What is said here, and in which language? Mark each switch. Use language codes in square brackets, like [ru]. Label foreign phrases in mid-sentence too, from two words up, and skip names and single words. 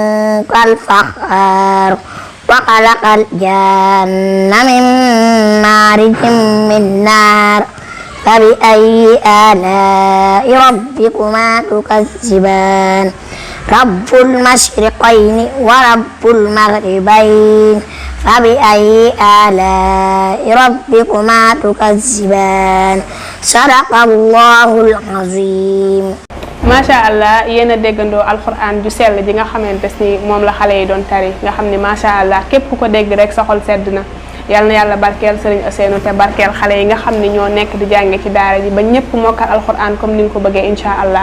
[ar] كالفخار وخلق الجن من مارج من نار فبأي آلاء ربكما تكذبان رب المشرقين ورب المغربين فبأي آلاء ربكما تكذبان صدق الله العظيم. ما شاء الله [wo] yéen a déggandoo alxuraan ju sell ji nga xamante ni moom la xale yi doon tari nga xam ne [ar] ما شاء الله [wo] képp ku ko dégg rek sa xol sedd na yal na yàlla barkeel Serigne Ousseynou te barkeel xale yi nga xam ne ñoo nekk di jànge ci daara ji ba ñëpp mokkal alxuraan comme ni nga ko bëggee [ar] إن شاء الله.